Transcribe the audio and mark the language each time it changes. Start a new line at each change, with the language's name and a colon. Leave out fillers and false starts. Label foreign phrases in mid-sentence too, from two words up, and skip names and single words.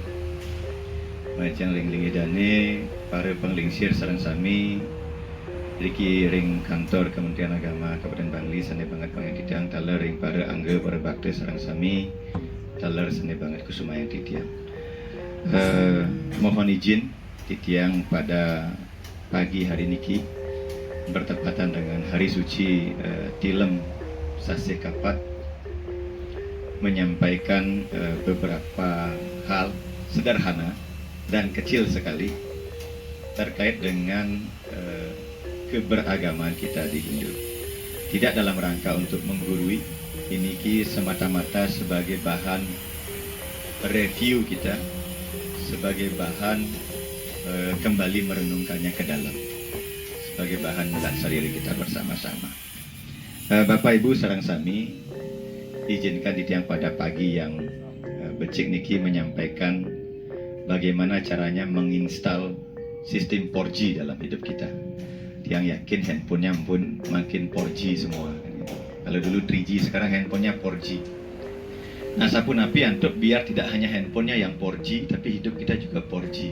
Balinese: Majeng ring lingidane para penglingsir sareng sami Riki ring kantor Kementerian Agama Kabupaten Bangli sane banget pangititiang taler ring para angga para bakti sareng sami taler sane banget kusumayang titiang.
Indonesian: Mohon izin titiang pada pagi hari niki bertepatan dengan hari suci Tilem Sase Kapat menyampaikan beberapa hal sederhana dan kecil sekali terkait dengan keberagaman kita di Hindu. Tidak dalam rangka untuk menggurui, ini semata-mata sebagai bahan review kita, sebagai bahan kembali merenungkannya ke dalam, sebagai bahan melaksari kita bersama-sama. Bapak Ibu
Balinese: sareng sami,
Indonesian: izinkan titiang pada pagi yang
Balinese: becik niki
Indonesian: menyampaikan bagaimana caranya menginstal sistem 4G dalam hidup kita. Yang yakin handphonenya pun makin 4G semua. Kalau dulu 3G, sekarang handphonenya 4G. Nah, sapun api untuk biar tidak hanya handphonenya yang 4G, tapi hidup kita juga 4G.